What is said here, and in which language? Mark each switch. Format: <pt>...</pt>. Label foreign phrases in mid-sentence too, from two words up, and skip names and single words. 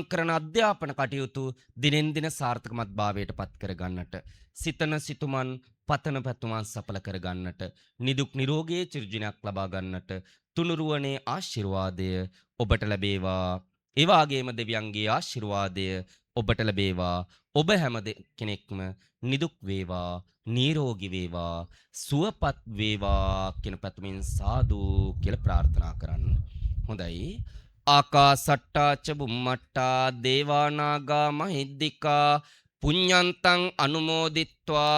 <si>කරන අධ්‍යාපන කටයුතු දිනෙන් දින සාර්ථකමත් භාවයට පත් කරගන්නට සිතන සිතුමන් පතන පැතුමන් සඵල කරගන්නට නිදුක් නිරෝගී චිරජීවනයක් ලබා ගන්නට තුනුරුවනේ ආශිර්වාදය ඔබට ලැබේවා ඒ වගේම දෙවියන්ගේ ආශිර්වාදය ඔබට ලැබේවා ඔබ හැම කෙනෙක්ම නිදුක් වේවා නිරෝගී වේවා සුවපත් වේවා කියන පැතුමින් සාදු කියලා ප්‍රාර්ථනා කරන්න. හොඳයි.</si> <pi>ආකාසට්ටා ච බුම්මට්ටා දේවා නාග මහිද්దికා පුඤ්ඤන්තං අනුමෝදිත්වා</pi>